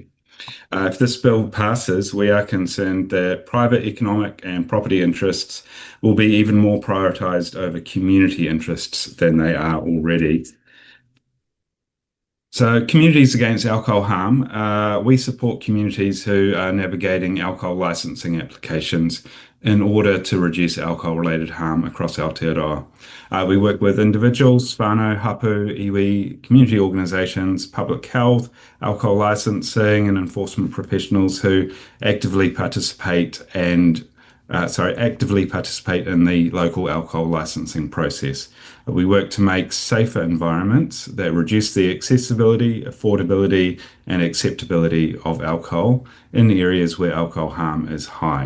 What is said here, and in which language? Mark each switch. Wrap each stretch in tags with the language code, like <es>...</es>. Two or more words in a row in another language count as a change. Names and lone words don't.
<en>If this bill passes, we are concerned that private economic and property interests will be even more prioritised over community interests than they are already. So Communities Against Alcohol Harm, we support communities who are navigating alcohol licensing applications in order to reduce alcohol-related harm across Aotearoa. We work with individuals,</en> <mi>whānau, hapu, iwi,</mi> <en>community organisations, public health, alcohol licensing and enforcement professionals who actively participate in the local alcohol licensing process. We work to make safer environments that reduce the accessibility, affordability and acceptability of alcohol in areas where alcohol harm is high.</en>